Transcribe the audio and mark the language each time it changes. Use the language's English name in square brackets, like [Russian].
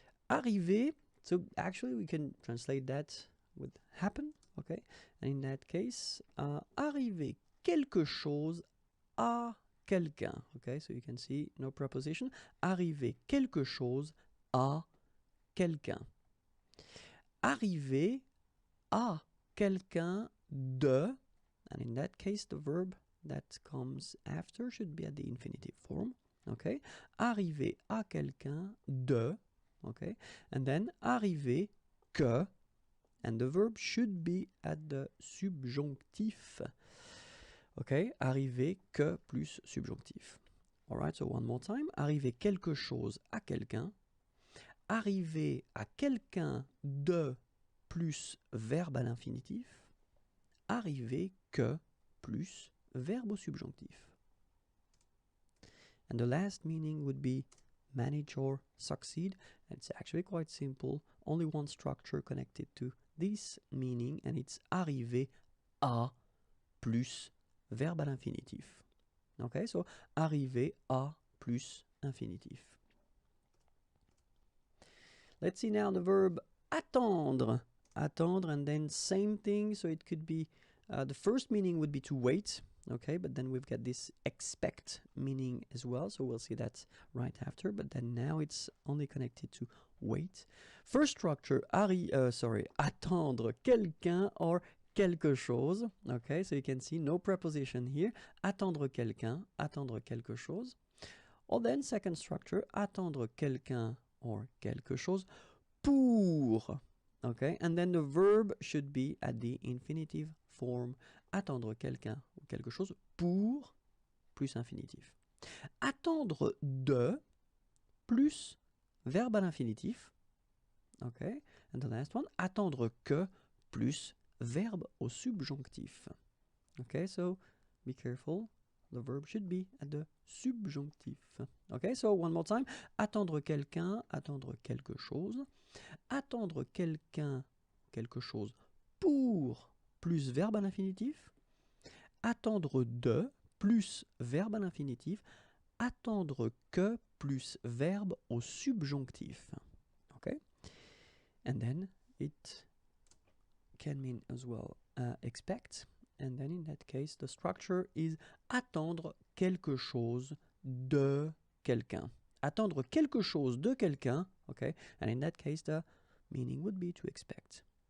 [English] Arriver, so actually we can translate that with happen, okay? And in that case, [French] arriver quelque chose à quelqu'un, okay? [English] So you can see no preposition. [French] Arriver quelque chose à quelqu'un. Arriver à quelqu'un de, [English] and in that case the verb that comes after should be at the infinitive form, okay? [French] Arriver à quelqu'un de, [English] okay, and then [French] arriver que, [English] and the verb should be at the subjonctif. [French] Okay, arriver que plus subjonctif. [English] All right, so one more time. [French] Arriver quelque chose à quelqu'un. Arriver à quelqu'un de plus verbe à l'infinitif. Arriver que plus verbe au subjonctif. [English] And the last meaning would be manage or succeed. It's actually quite simple. Only one structure connected to this meaning, and it's [French] arriver à plus verbe à l'infinitif. Okay, so arriver à plus infinitif. [English] Let's see now the verb attendre. Attendre, and then same thing. So it could be the first meaning would be to wait. Okay, but then we've got this expect meaning as well, so we'll see that right after, but then now it's only connected to wait. First structure, [French] attendre quelqu'un [English] or [French] quelque chose. [English] Okay, so you can see no preposition here. [French] Attendre quelqu'un, attendre quelque chose. [English] Or then second structure, [French] attendre quelqu'un [English] or [French] quelque chose pour. [English] Okay, and then the verb should be at the infinitive form. [French] Attendre quelqu'un ou quelque chose pour plus infinitif. Attendre de plus verbe à l'infinitif. [English] Okay, and the last one, [French] attendre que plus verbe au subjonctif. [English] Okay, so be careful. The verb should be at the subjonctif. Okay, so one more time. [French] Attendre quelqu'un, attendre quelque chose. Attendre quelqu'un, quelque chose pour plus verbe à l'infinitif. Attendre de plus verbe à l'infinitif. Attendre que plus verbe au subjonctif. [English] Okay? And then it can mean as well expect. And then in that case, the structure is [French] attendre quelque chose de quelqu'un. Attendre quelque chose de quelqu'un, [English] okay? And in that case, the meaning would be to expect.